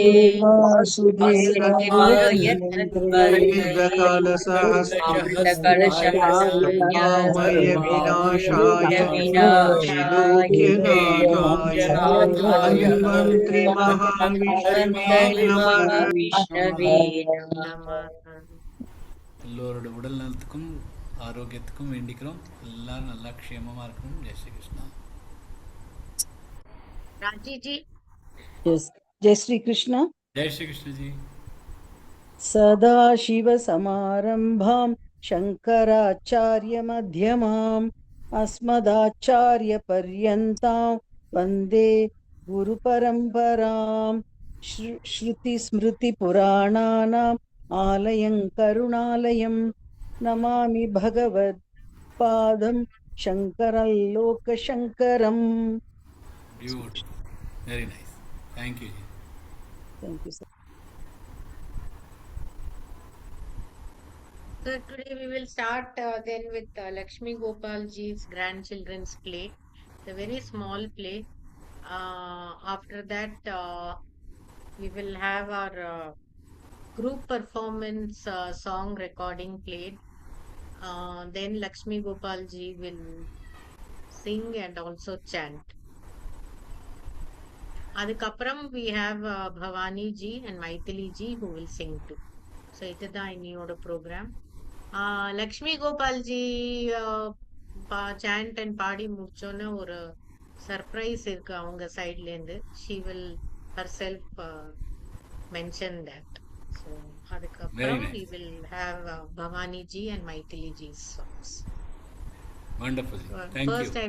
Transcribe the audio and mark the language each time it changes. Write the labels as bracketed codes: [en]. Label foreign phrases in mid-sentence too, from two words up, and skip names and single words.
[sa] वासुदेवाय वेदकलशहस्राय विनाशाय त्रिलोक्यनाथाय धन्वन्त्रि विष्णवे [ta] எல்லோரோட உடல் நலத்துக்கும் ஆரோக்கியத்துக்கும் வேண்டிக்கிறோம். எல்லாரும் நல்லா க்ஷேமமா இருக்கணும். ஜெய் ஸ்ரீ கிருஷ்ணா. [hi] राजी जी [en] Yes. Jai Shri Krishna. [hi] जय श्री कृष्ण जी. [sa] सदाशिवसमारम्भां शङ्कराचार्यमध्यमाम् अस्मदाचार्यपर्यन्तां वन्दे गुरुपरम्परां श्रुतिस्मृतिपुराणानाम् आलयं करुणालयं नमामि भगवत्पादं शङ्करं लोकशङ्करम्. [en] Beautiful. Very nice. Thank you ji. Thank you, sir. So today we will start then with Lakshmi Gopal ji's grandchildren's play. It's a very small play. After that, we will have our group performance song recording played. Then Lakshmi Gopal ji will sing and also chant. அதுக்கப்புறம் we have Bhavani ji and Maithili ji who will sing too. [ta] So இதுதான் இன்னையோட ப்ரோக்ராம். லக்ஷ்மி கோபால் ஜி [en] chant and [ta] பாடி முடிச்சோன்னு ஒரு சர்ப்ரைஸ் இருக்கு அவங்க சைட்ல இருந்து. [en] She will herself mention that. ஸோ அதுக்கப்புறம் we will have Bhavani ji and Maithili ji's songs. Wonderful. Thank First you.